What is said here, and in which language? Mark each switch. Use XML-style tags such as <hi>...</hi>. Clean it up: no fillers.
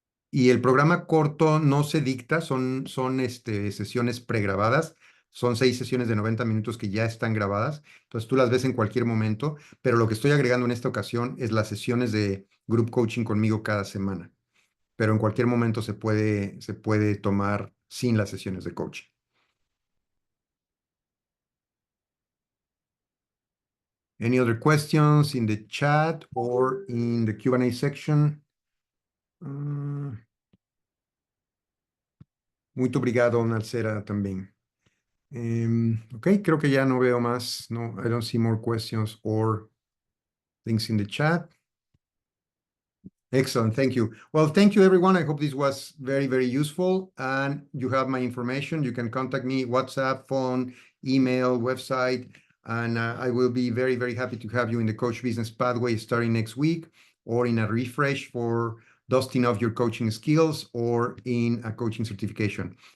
<es>Y el programa corto no se dicta, son sesiones pregrabadas, son 6 sesiones de 90 minutos que ya están grabadas, entonces tú las ves en cualquier momento, pero lo que estoy agregando en esta ocasión es las sesiones de group coaching conmigo cada semana, pero en cualquier momento se puede tomar sin las sesiones de coaching.</es> <en>Any other questions in the chat or in the Q&A section?</en> <pt>Muito obrigado,</pt> <es>Nalcera, también. Okay, creo que ya no veo más.</es> <en>No, I don't see more questions or things in the chat. Excellent, thank you. Well, thank you, everyone. I hope this was very, very useful. And you have my information. You can contact me, WhatsApp, phone, email, website. And I will be very, very happy to have you in the Coach Business Pathway starting next week, or in a refresh for dusting off your coaching skills, or in a coaching certification.</en>